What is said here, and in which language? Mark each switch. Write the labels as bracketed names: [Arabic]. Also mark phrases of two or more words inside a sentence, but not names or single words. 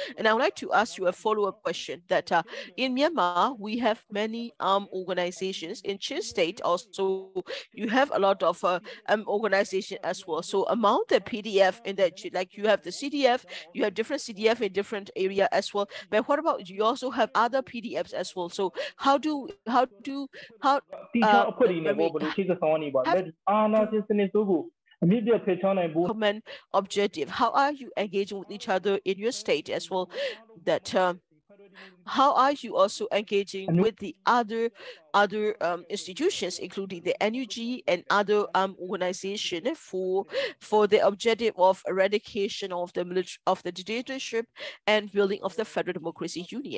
[English] And I would like to ask you a follow-up question that in Myanmar we have many organizations. In Chin State also you have a lot of organization as well. So among the PDF in that, like you have the CDF, you have different CDF in different area as well. But what about you also have other PDFs as well? So how [Burmese] တီချောင်းအဖွဲ့တွေ [English] I [Burmese] နဲ့ [English] mean [Burmese] ဘယ်လိုချိတ်ဆက်ဆောင်နေပါလဲ [English] have [Burmese] အာဏာရှင်စနစ်ဆိုးကိုအမြင့်ပြတ်ဖယ်ရှားနိုင်ဖို့ [English] common objective? How are you engaging with each other in your state as well? That how are you also engaging with the other institutions, including the NUG and other organization for the objective of eradication of the dictatorship and building of the federal democracy union?